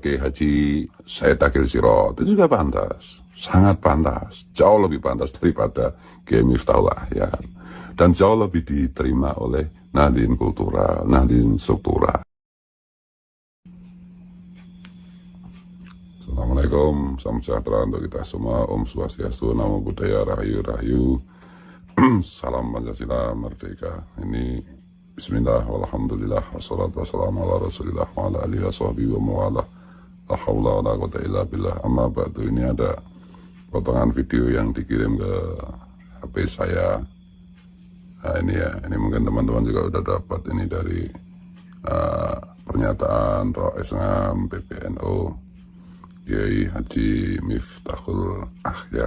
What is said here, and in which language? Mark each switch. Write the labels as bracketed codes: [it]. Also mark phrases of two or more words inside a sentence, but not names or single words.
[id] Kiai Haji Said Akil Sirot, itu juga pantas, sangat pantas, jauh lebih pantas daripada Kiai Miftahul Ahyar, dan jauh lebih diterima oleh Nahdien Kultural, Nahdien Struktural. Assalamualaikum, salam sejahtera untuk kita semua. [ban] Om Swastiastu, [pi] Namo Buddhaya, [jv] Rahayu Rahayu. [id] Salam Pancasila Merdeka. [ar] Ini بسم الله، والحمد لله، والصلاة والسلام على رسول الله، وعلى آله وصحبه ومن والاه. لا حول ولا قوة إلا بالله. أما بعد, [id] ini ada potongan video yang dikirim ke HP saya. Nah ini ya, ini mungkin teman-teman juga udah dapat ini dari pernyataan Rois Ngam PBNU Kiai Haji Miftahul Ahyar.